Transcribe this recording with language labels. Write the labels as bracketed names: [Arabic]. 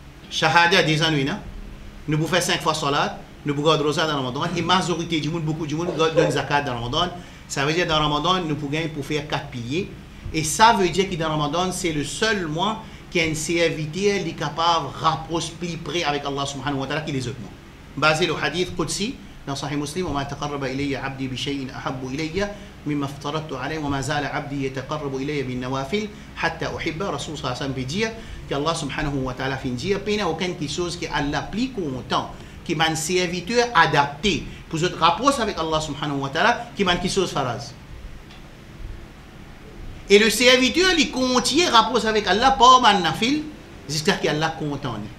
[French] Shahada des ennuis, non? Nous pouvons faire 5 fois salat, nous pouvons garder rosa dans Ramadan, et la majorité du monde, beaucoup du monde, donne zakat dans Ramadan. Ça veut dire que dans Ramadan, nous pouvons gagner pour faire 4 piliers. Et ça veut dire que dans Ramadan, c'est le seul mois qui a une serviteur qui est capable de rapprocher plus près avec Allah subhanahu wa ta'ala qui les autres mois. Basé le hadith Qudsi dans Sahih Muslim, [Arabic] وما تقرب إلي عبدي بشيء أحب إلي مما افترضت عليه وما زال عبدي يتقرب إلي بالنوافل حتى أحب. رسول صلى الله عليه وسلم [French] veut dire que Allah subhanahu wa ta'ala fait dire qu'il n'y a aucune chose qui Allah plus content, qui m'a un serviteur adapté pour se rapprocher avec Allah subhanahu wa ta'ala, qui m'a une chose faraz. Et le serviteur il continue rapprocher avec Allah par man nafil jusqu'à ce qu'Allah content.